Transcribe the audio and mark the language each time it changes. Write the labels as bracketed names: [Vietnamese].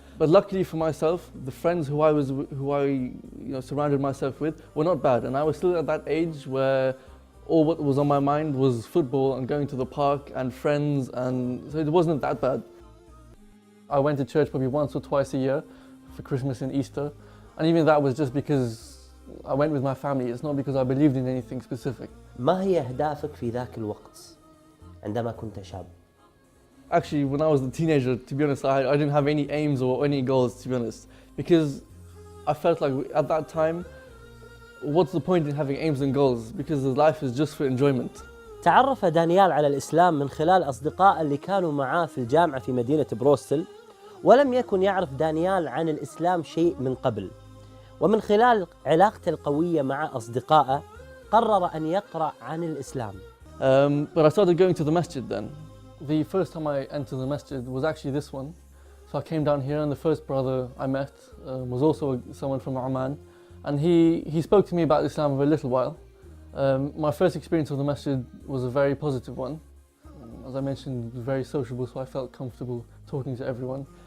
[English] But luckily for myself, the friends who I surrounded myself with were not bad, and I was still at that age where all what was on my mind was football and going to the park and friends, and so it wasn't that bad. I went to church probably once or twice a year for Christmas and Easter, and even that was just because I went with my family. It's not because I believed in anything specific. [Arabic] ما هي أهدافك في ذاك الوقت عندما كنت شاب؟ [English] Actually, when I was a teenager, to be honest, I didn't have any aims or any goals, to be honest, because I felt like at that time, what's the point in having aims and goals? Because life is just for enjoyment. [Arabic] تعرف دانيال على الإسلام من خلال أصدقاء اللي كانوا معاه في الجامعة في مدينة بروستل، ولم يكن يعرف دانيال عن الإسلام شيء من قبل. ومن خلال علاقته القوية مع أصدقائه قرر أن يقرأ عن الإسلام. [English] But I started going to the masjid then. The first time I entered the masjid was actually this one. So I came down here, and the first brother I met was also someone from Oman, and he spoke to me about Islam for a little while. My first experience of the masjid was a very positive one. As I mentioned, very sociable, so I felt comfortable talking to everyone.